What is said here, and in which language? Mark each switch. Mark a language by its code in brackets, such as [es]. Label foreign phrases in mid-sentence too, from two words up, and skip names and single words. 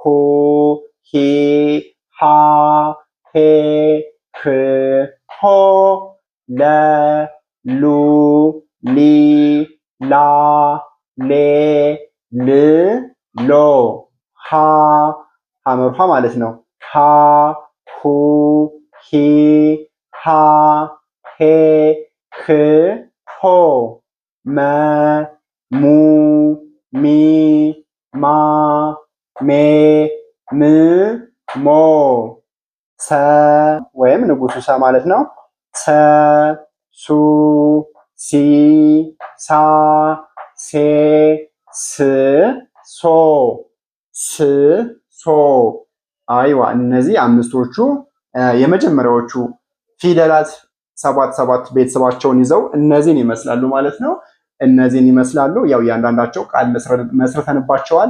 [am] ሂ ሃ ሄ ህ ሆ ለ ሉ ሊ ላ ሌ ል ሎ ሀ ሐመርሃ ማለት ነው። ሀ ሁ ሂ ሃ ሄ ህ ሆ መ ሙ ሚ ማ ሜ ም ሞ ሰ ወይም ንጉሱ ሰ ማለት ነው። ሰ ሱ ሲ ሳ ሴ ስ ሶ አይዋ እነዚህ አምስቶቹ የመጀመሪያዎቹ ፊደላት ሰባት ቤተሰባቸውን ይዘው እነዚህን ይመስላሉ ማለት ነው። ያው እያንዳንዳቸው ቃል መስርተንባቸዋል።